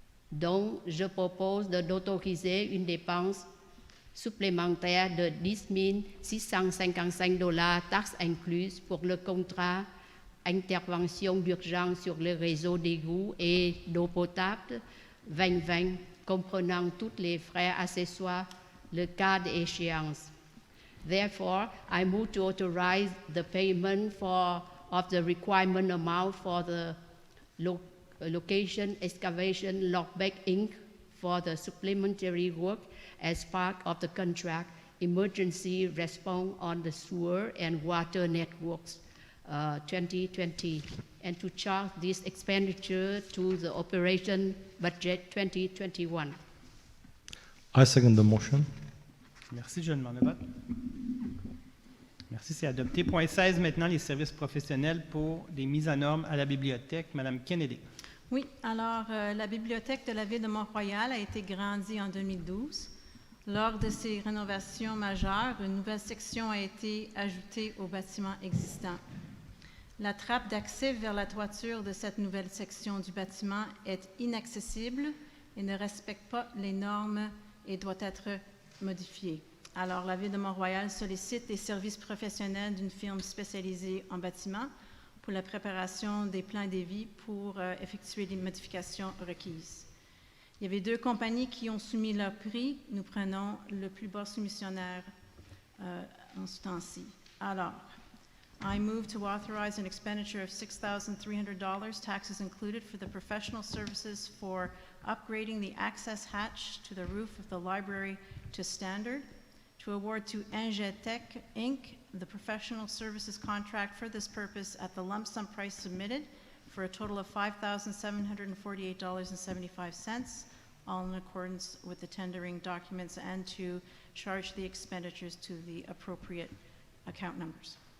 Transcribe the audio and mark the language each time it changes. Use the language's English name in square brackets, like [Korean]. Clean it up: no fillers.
[French] Donc, je propose d'autoriser une dépense supplémentaire de $10 655 taxes incluses pour le contrat intervention d'urgence sur le réseau d'égouts et d'eau potable 2020, comprenant tous les frais accessoires, le cas d'échéance. [English] Therefore, I move to authorize the payment of the requirement amount for the location excavation lockback Inc. for the supplementary work as part of the contract emergency response on the sewer and water networks 2020, and to charge this expenditure to the operation budget 2021. I second the motion. [French] Merci, je demande le vote. Merci, c'est adopté. Point 16, maintenant, les services professionnels pour des mises en normes à la bibliothèque. Madame Kennedy. Oui, alors la bibliothèque de la ville de Mont-Royal a été grandie en 2012. Lors de ces rénovations majeures, une nouvelle section a été ajoutée au bâtiment existant. La trappe d'accès vers la toiture de cette nouvelle section du bâtiment est inaccessible et ne respecte pas les normes et doit être modifiée. Alors, la ville de Mont-Royal sollicite les services professionnels d'une firme spécialisée en bâtiment pour la préparation des plans devis pour effectuer les modifications requises. Il y avait 2 compagnies qui ont soumis leur prix. Nous prenons le plus bas soumissionnaire en ce temps-ci. Alors, [English] I move to authorize an expenditure of $6,300, taxes included, for the professional services for upgrading the access hatch to the roof of the library to standard, to award to Engetech, Inc., the professional services contract for this purpose at the lump sum price submitted for a total of $5,748.75, all in accordance with the tendering documents, and to charge the expenditures to the appropriate account numbers.